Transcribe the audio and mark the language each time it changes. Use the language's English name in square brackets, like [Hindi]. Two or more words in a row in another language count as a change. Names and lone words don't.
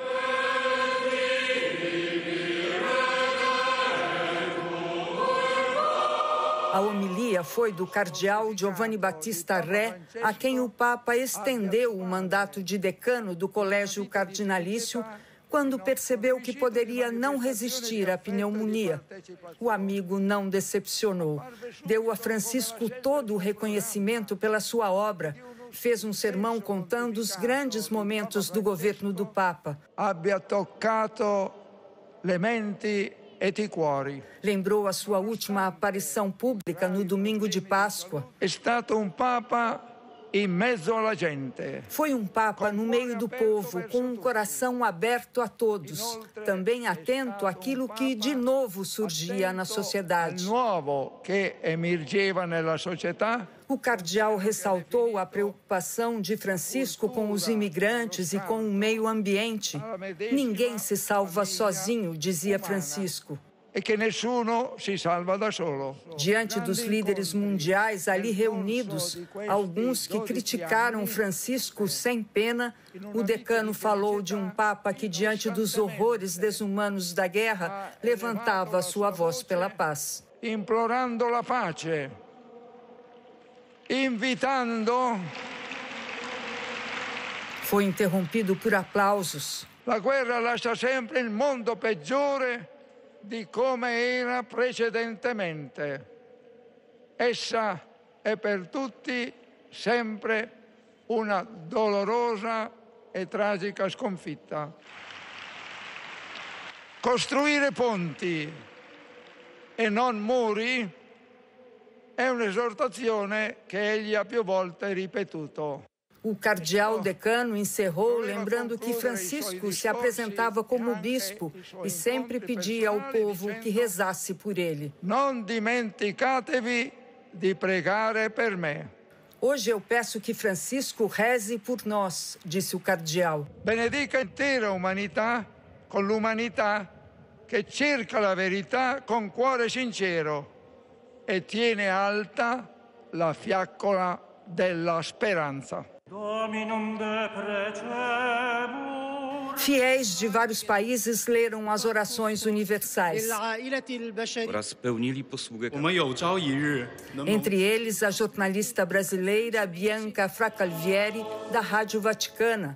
[Portuguese] A homilia foi do cardeal Giovanni Battista Re, a quem o Papa estendeu o mandato de decano do Colégio Cardinalício, quando percebeu que poderia não resistir à pneumonia. O amigo não decepcionou. Deu a Francisco todo o reconhecimento pela sua obra. Fez um sermão contando os grandes momentos do governo do Papa. [Italian] Abbia toccato le menti e i cuori. [Portuguese] Lembrou a sua última aparição pública no domingo de Páscoa. [Italian] È stato un Papa in mezzo alla gente. [Portuguese] Foi um Papa no meio do povo, com um coração aberto a todos, também atento àquilo que de novo surgia na sociedade. [Italian] Nuovo che emergeva nella società. [Portuguese] O cardeal ressaltou a preocupação de Francisco com os imigrantes e com o meio ambiente. Ninguém se salva sozinho, dizia Francisco. [Italian] E che nessuno si salva da solo. [Portuguese] Diante dos líderes mundiais ali reunidos, alguns que criticaram Francisco sem pena, o decano falou de um Papa que, diante dos horrores desumanos da guerra, levantava a sua voz pela paz. [Italian] Implorando la pace, invitando. [Portuguese] Foi interrompido por aplausos. [Italian] La guerra lascia sempre il mondo peggiore di come era precedentemente. Essa è per tutti sempre una dolorosa e tragica sconfitta. Costruire ponti e non muri è un'esortazione che egli ha più volte ripetuto. [Portuguese] O cardeal decano encerrou lembrando que Francisco se apresentava como bispo e sempre pedia ao povo que rezasse por ele. [Italian] Non dimenticatevi di pregare per me. [Portuguese] Hoje eu peço que Francisco reze por nós, disse o cardeal. [Italian] Benedica intera umanità con l'umanità che cerca la verità con cuore sincero e tiene alta la fiaccola della speranza. [Portuguese] Fiéis de vários países leram as orações universais. Entre eles, a jornalista brasileira Bianca Fracalvieri, da Rádio Vaticana.